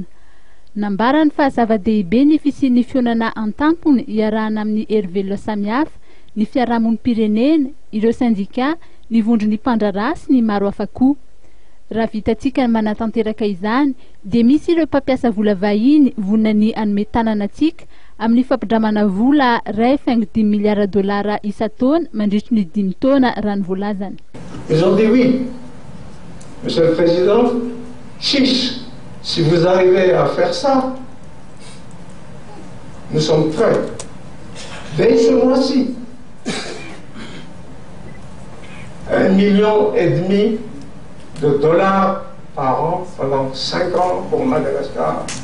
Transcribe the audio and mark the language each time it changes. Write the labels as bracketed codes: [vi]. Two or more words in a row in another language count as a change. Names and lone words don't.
[mg] Nambarany fa zava-dehibe ny fisian'ny fiaonana an-tampony iarahana amin'ny hery samihafa ny fiarahamonim-pirenena, ireo sindika, ny vondron'ny mpandraraha sy ny maro hafa koa. Raha vitantsika ny manatanteraka izany dia misy ireo mpampiasa vola vahiny vonany anome tanana antsika amin'ny fampindramana vola $1.5 miliarda isa-taona mandritra ny 5 taona raha ny voalazany. [fr] Ils ont dit oui, Monsieur le Président, chiche, si vous arrivez à faire ça, nous sommes prêts. Dès ce mois-ci, 1,5 million de dollars par an pendant 5 ans pour Madagascar.